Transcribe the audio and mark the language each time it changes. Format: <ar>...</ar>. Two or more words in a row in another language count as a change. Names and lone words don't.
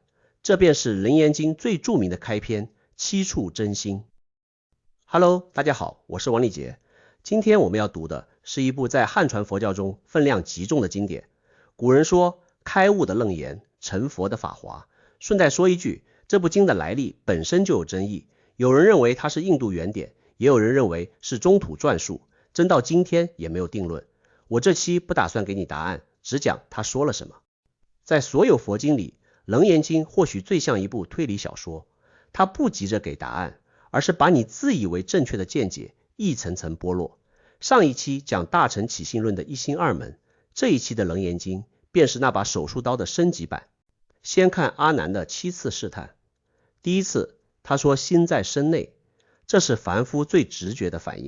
<zh>這便是《楞嚴經》最著名的開篇7處真心。Hello， 大家好，我是王立杰。今天我們要讀的是一部在漢傳佛教中分量極重的經典。古人說開悟的楞嚴，成佛的法華。順帶說一句，這部經的來歷本身就有爭議，有人認為它是印度原典，也有人認為是中土篆述，真到今天也沒有定論。我這期不打算給你答案，只講他說了什麼。在所有佛經裡，《楞嚴經》或許最像一部推理小說，它不急着給答案，而是把你自以為正確的見解一層層剝落。上一期講大乘起信論的一心二門，這一期的《楞嚴經》便是那把手術刀的升級版。先看阿難的7次試探。第一次，他說心在身內，這是凡夫最直覺的反應。</zh>